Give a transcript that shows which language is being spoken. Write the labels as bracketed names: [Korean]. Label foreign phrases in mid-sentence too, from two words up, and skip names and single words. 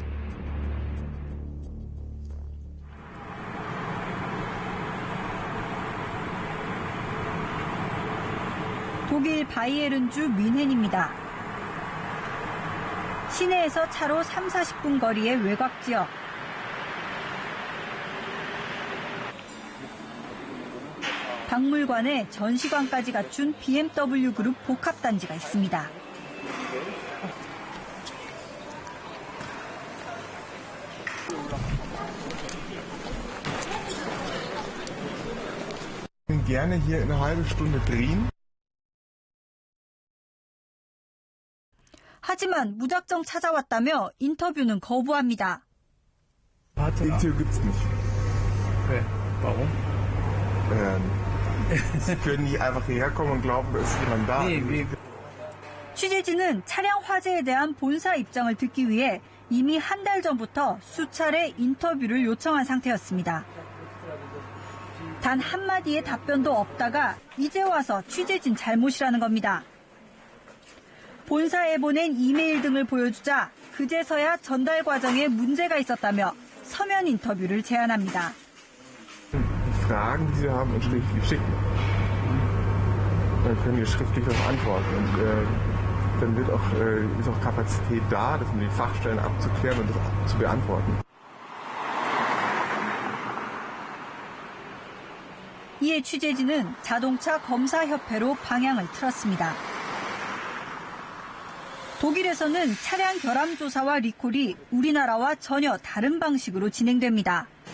[Korean] 독일 바이에른주 뮌헨입니다. 시내에서 차로 30-40분 거리의 외곽 지역. 박물관에 전시관까지 갖춘 BMW 그룹 복합단지가 있습니다. [German] gerne hier eine halbe Stunde drehen. [Korean] 하지만 무작정 찾아왔다며 인터뷰는 거부합니다. [German] Interview gibt's nicht. Okay. Warum? Sie können nicht einfach hierher kommen und glauben, da ist jemand da. [Korean] 취재진은 차량 화재에 대한 본사 입장을 듣기 위해 이미 한 달 전부터 수차례 인터뷰를 요청한 상태였습니다. 단 한마디의 답변도 없다가 이제 와서 취재진 잘못이라는 겁니다. 본사에 보낸 이메일 등을 보여주자 그제서야 전달 과정에 문제가 있었다며 서면 인터뷰를 제안합니다. [German] Fragen, die Sie haben, und schriftlich schicken. Dann können wir schriftlich darauf antworten. Und dann ist auch Kapazität da, das mit den Fachstellen abzuklären und das zu beantworten. [Korean] 이에 취재진은 자동차 검사협회로 방향을 틀었습니다. 독일에서는 차량 결함 조사와 리콜이 우리나라와 전혀 다른 방식으로 진행됩니다.